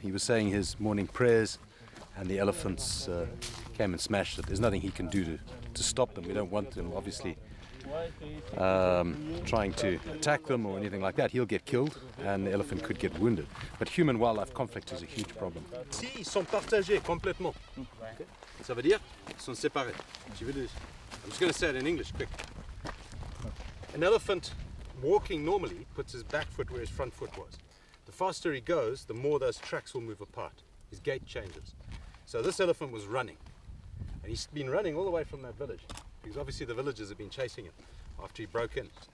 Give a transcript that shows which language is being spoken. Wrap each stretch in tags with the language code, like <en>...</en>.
<en>He was saying his morning prayers and the elephants came and smashed it. There's nothing he can do to stop them. We don't want them, obviously, trying to attack them or anything like that. He'll get killed and the elephant could get wounded. But human-wildlife conflict is a huge problem.</en> <fr>Ici, ils sont partagés complètement. Okay. Ça veut dire ils sont séparés.</fr> <en>I'm just going to say it in English quick. An elephant walking normally puts his back foot where his front foot was. The faster he goes, the more those tracks will move apart. His gait changes. So this elephant was running. And he's been running all the way from that village, because obviously the villagers have been chasing him after he broke in.</en>